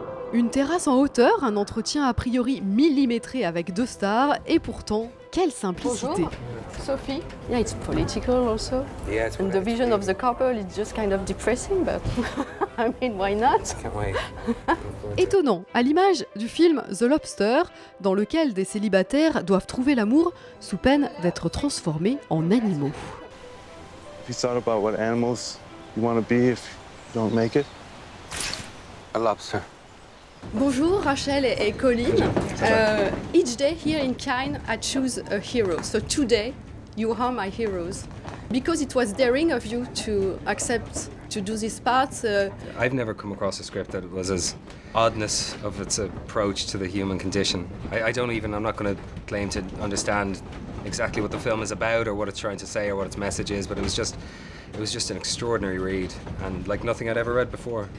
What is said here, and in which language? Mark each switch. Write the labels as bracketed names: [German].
[French] Une terrasse en hauteur, un entretien a priori millimétré avec deux stars, et pourtant, quelle simplicité. Bonjour, Sophie. [English] Yeah, it's political also. Yeah, it's And the vision of the couple is just kind of depressing, but I mean, why not? Can't wait. [French] Étonnant, à l'image du film The Lobster, dans lequel des célibataires doivent trouver l'amour sous peine d'être transformés en animaux. [English] Have you thought about what animals you want to be if you don't make it? A lobster. [French] Bonjour Rachel et Colin. [English] Each day here in Cannes, I choose a hero. So today, you are my heroes. Because it was daring of you to accept to do this part. I've never come across a script that was as oddness of its approach to the human condition. I'm not going to claim to understand exactly what the film is about or what it's trying to say or what its message is, but it was just an extraordinary read and like nothing I'd ever read before.